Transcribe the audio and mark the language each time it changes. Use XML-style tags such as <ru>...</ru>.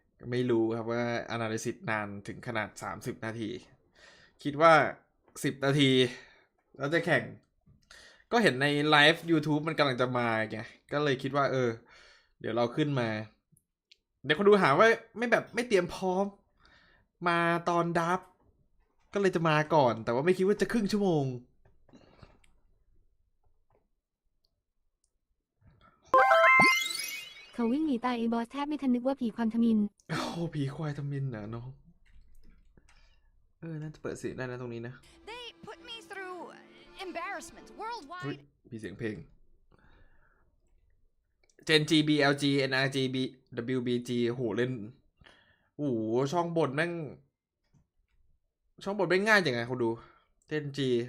<th>ไม่รู้ครับว่า analysis นานถึงขนาด30 นาที คิดว่า10 นาทีแล้วจะแข่ง ก็เห็นในไลฟ์ YouTube มันกำลังจะมาไงก็เลยคิดว่าเดี๋ยวเราขึ้นมา เดี๋ยวคนดูหาว่าไม่เตรียมพร้อม มาตอนดับ ก็เลยจะมาก่อน แต่ว่าไม่คิดว่าจะครึ่งชั่วโมง เขาวิ่งหนีตายไอ้บอสแทบไม่ทันนึกว่าผีความทมิน โอ้ผีควายทำมินนะน้องน่าจะเปิดเสียงได้นะตรงนี้นะ</th> <en>They put me through embarrassment</en> <th>อุ๊ย</th> <en>worldwide.</en> <th>มีเสียงเพลง Gen G BLG NRG WBG โหเล่นโอ้โหช่องบนแม่งง่ายจังไงคุณดู Gen G</th>